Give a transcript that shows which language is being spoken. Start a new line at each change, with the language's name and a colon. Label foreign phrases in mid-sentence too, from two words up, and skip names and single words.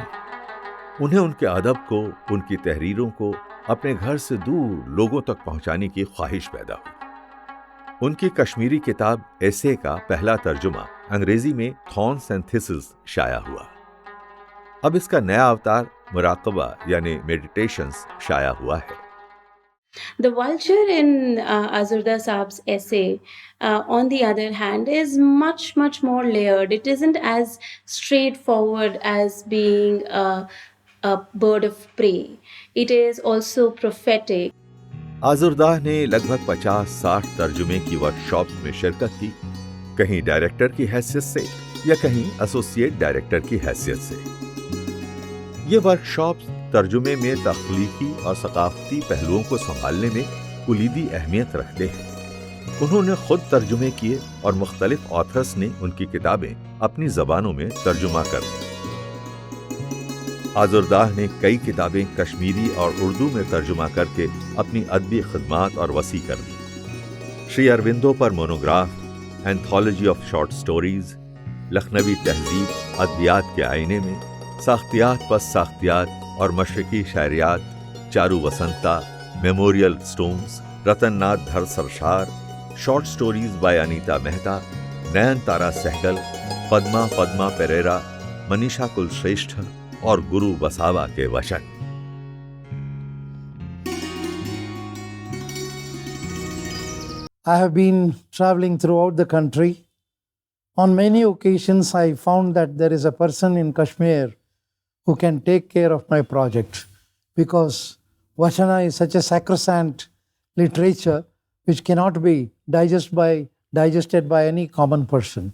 Urdu: انہیں ان کے ادب کو، ان کی تحریروں کو اپنے گھر سے دور لوگوں تک پہنچانے کی خواہش پیدا ہوئی. ان کی کشمیری کتاب ایسے کا پہلا ترجمہ انگریزی میں تھارنس اینڈ تھسلز شائع ہوا. اب اس کا نیا اوتار مراقبہ یعنی میڈیٹیشنز شائع ہوا ہے.
English: The vulture in Azurda Saab's essay, on the other hand, is much, much more layered. It isn't as straightforward as being a bird of prey. It is also prophetic.
Urdu: آزردہ نے لگ بھگ 50-60 ترجمے کی ورکشاپس میں شرکت کی، کہیں ڈائریکٹر کی حیثیت سے یا کہیں
English: associate director
Urdu: کی حیثیت سے. یہ ورکشاپس ترجمے میں تخلیقی اور ثقافتی پہلوؤں کو سنبھالنے میں کلیدی اہمیت رکھتے ہیں. انہوں نے خود ترجمے کیے اور مختلف آتھرز نے ان کی کتابیں اپنی زبانوں میں ترجمہ کر دیں. آزردہ نے کئی کتابیں کشمیری اور اردو میں ترجمہ کر کے اپنی ادبی خدمات اور وسیع کر دی. شری اروندو پر مونوگراف، اینتھولوجی آف شارٹ سٹوریز، لکھنوی تہذیب ادبیات کے آئینے میں، ساختیات پس ساختیات اور مشرقی شاعریات، چارو وسنتا، میموریل سٹونز، رتن ناتھ دھر سرشار، شارٹ سٹوریز بائی انیتا مہتا، نین تارا سہگل، پدما پیریرا، منیشا کلشریشٹھ اور گرو بساوا کے وچن.
English: I have been traveling throughout the country. On many occasions, I found that there is a person in Kashmir who can take care of my project, because Vachana is such a sacrosanct literature which cannot be digested by any common person.